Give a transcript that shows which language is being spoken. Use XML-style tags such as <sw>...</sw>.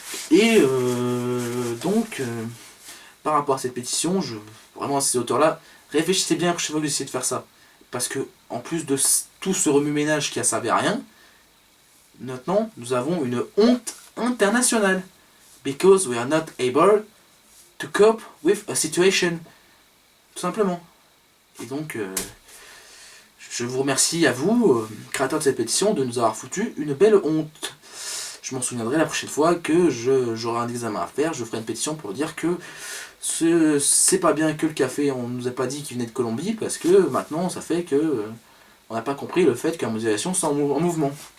<fr>Et donc, par rapport à cette pétition, vraiment à ces auteurs-là, réfléchissez bien à chaque fois que vous essayez de faire ça. Parce que, en plus de tout ce remue-ménage qui a servi à rien, maintenant, nous avons une honte internationale.</fr> <en>Because we are not able to cope with a situation.</en> <fr>Tout simplement. Et donc, je vous remercie à vous, créateurs de cette pétition, de nous avoir foutu une belle honte. Je m'en souviendrai la prochaine fois que j'aurai un examen à faire, je ferai une pétition pour dire que c'est pas bien que le café, on nous a pas dit qu'il venait de Colombie, parce que maintenant ça fait que on n'a pas compris le fait qu'un modélisation c'est en mouvement.</fr>